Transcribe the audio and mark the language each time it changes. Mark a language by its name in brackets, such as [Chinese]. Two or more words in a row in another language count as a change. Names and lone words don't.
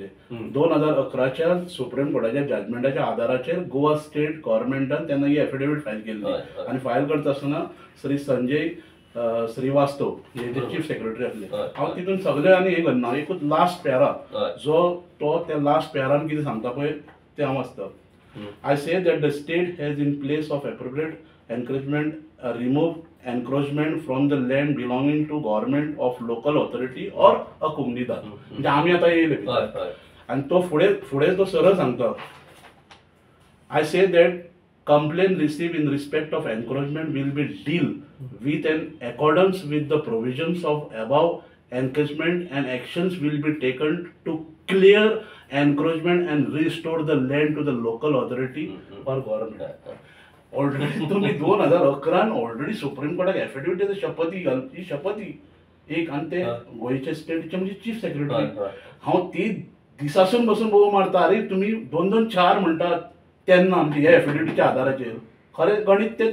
[Konkani] 2011च्या सुप्रीम कोर्टाच्या जजमेंटाच्या आधाराचेर गोवा स्टेट गव्हर्नमेंटान तेन्ना ही [English] affidavit file [Konkani] केल्ली. आनी फायल करता आसतना श्री संजय श्रीवास्तव हे [English] chief secretary [Konkani] आसले. हांव तितून सगळे आनी हे करना, एकूच [English] last para [Konkani] जो तो त्या लास्ट पॅरान कितें सांगता पळय तें हांव वाचता. [English] I say that the state has in place of appropriate encouragement remove encroachment from the land belonging to government of local authority or a comunidad. [Konkani] म्हणजे आम्ही आता येयले आणि तो फुडें तो सरळ सांगता. [English] I say that complaint received in respect of encroachment will be deal with in accordance with the provisions of above encroachment and actions will be taken to clear encroachment and restore the land to the local authority or government. [Konkani] ऑलरेडी तुम्ही 2011 ऑलरेडी सुप्रीम कोर्टाक एफिडेविट शपथी घालची शपथी एक आणि ते गोयचे स्टेटचे म्हणजे [English] chief secretary. [Konkani] हांव ती दिसासून बसून बोव मारता, अरे तुम्ही 224 म्हणटात तेन्ना म्हणजे ह्या एफिडेविटीच्या आधाराचेर खरें गणित ते